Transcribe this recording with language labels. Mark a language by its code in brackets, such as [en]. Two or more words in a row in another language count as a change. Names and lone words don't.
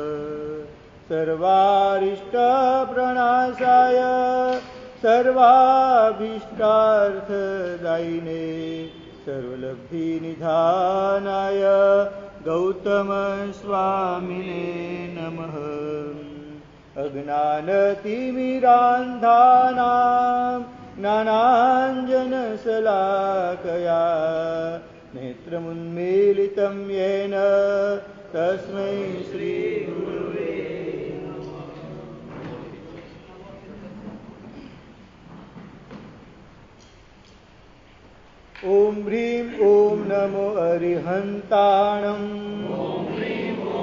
[sa] સર્વારિષ્ટપ્રણાશાય સર્વાભીષ્ટાર્થદાયિને સર્વલબ્ધિનિધાનાય ગૌતમ સ્વામિને નમઃ અજ્ઞાનતિમિરાંધાનાં જ્ઞાનાંજનશલાકયા નેત્રముન્મીલિतं येन तस्मै श्रीगुरुवे [pra] ॐ ह्रीं ॐ नमो अरिहन्ताणं ॐ ह्रीं